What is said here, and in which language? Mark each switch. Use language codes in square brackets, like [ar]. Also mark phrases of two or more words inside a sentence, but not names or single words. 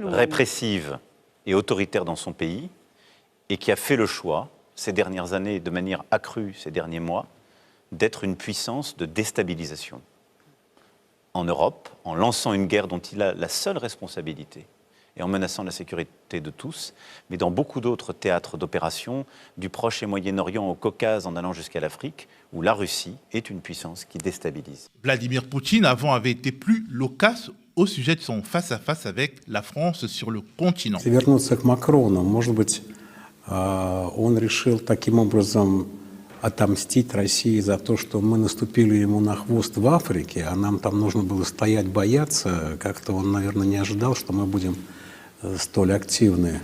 [fr] répressive et autoritaire dans son pays, et qui a fait le choix, ces dernières années, de manière accrue ces derniers mois, d'être une puissance de déstabilisation en Europe, en lançant une guerre dont il a la seule responsabilité, et en menaçant la sécurité de tous, mais dans beaucoup d'autres théâtres d'opération, du Proche et Moyen-Orient au Caucase en allant jusqu'à l'Afrique, où la Russie est une puissance qui déstabilise. Vladimir Poutine, avant, avait été plus loquace au sujet de son face-à-face avec la France sur le continent. [ru] Он решил таким образом отомстить России за то, что мы наступили ему на хвост в Африке, а нам там нужно было стоять, бояться. Как-то он, наверное, не ожидал, что мы будем столь активны.